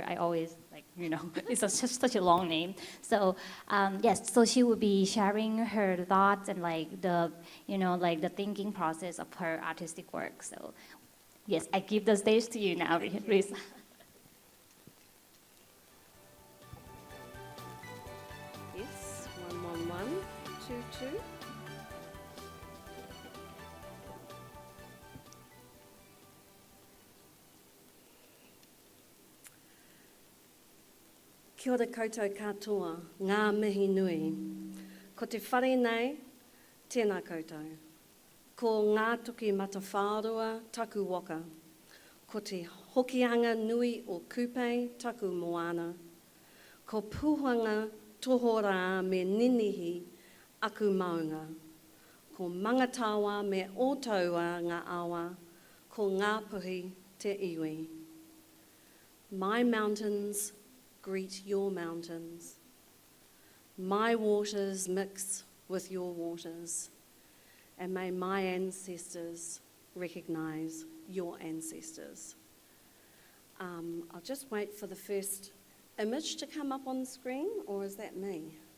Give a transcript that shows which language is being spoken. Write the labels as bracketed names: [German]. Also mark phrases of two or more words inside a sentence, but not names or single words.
[English] I always it's such a long name. So yes, so she will be sharing her thoughts and the thinking process of her artistic work. So yes, I give the stage to you now, Risa. Yes, 11122. [Māori] Kia ora koutou katoa, ngā mihi nui. Ko te whare nei, tēnā koutou. Ko ngā tuki matawhārua taku waka. Ko te hokianga nui o kupe taku moana. Ko puhanga tohora me ninihi aku maunga. Ko mangatawa me otaua ngā awa. Ko ngā puhi te iwi. [English] My mountains greet your mountains. My waters mix with your waters. And may my ancestors recognize your ancestors. I'll just wait for the first image to come up on the screen, or is that me?